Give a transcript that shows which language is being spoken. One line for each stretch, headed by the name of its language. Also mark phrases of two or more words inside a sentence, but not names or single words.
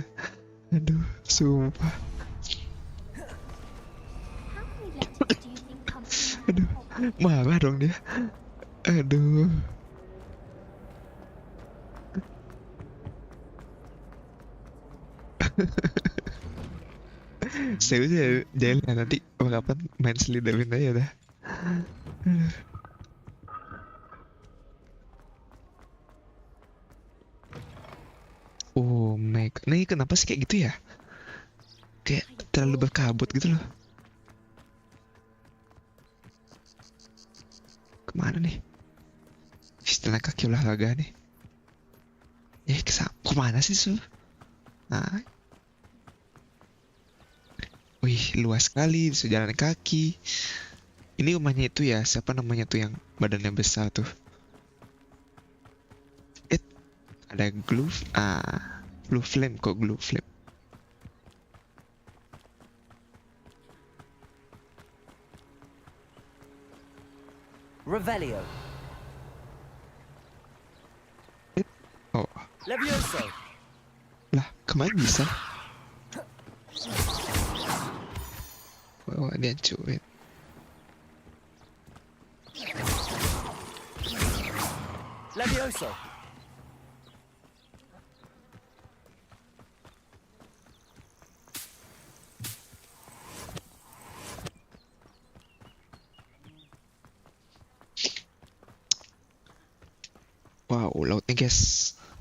Indonesian: Aduh, sumpah. Aduh, marah dong dia. Aduh. Serius ya, jalan nanti kapan main Slytherin aja dah.
English: Oh my god,
Indonesian: nih kenapa sih kayak gitu ya? Kayak terlalu berkabut gitu loh. Kemana nih? Istilah kaki olahraga nih. Kemana sih su? Nah. Wih, luas sekali, bisa jalan kaki. Ini rumahnya itu ya, siapa namanya tuh yang badannya besar tuh? Ada glue,
English: glue flame
Indonesian: kok,
English: glue flame.
Indonesian: Revelio. Oh. Levioso. Lah, kemana bisa? Wah, dia hancurin. Levioso. Wow, lautnya guys.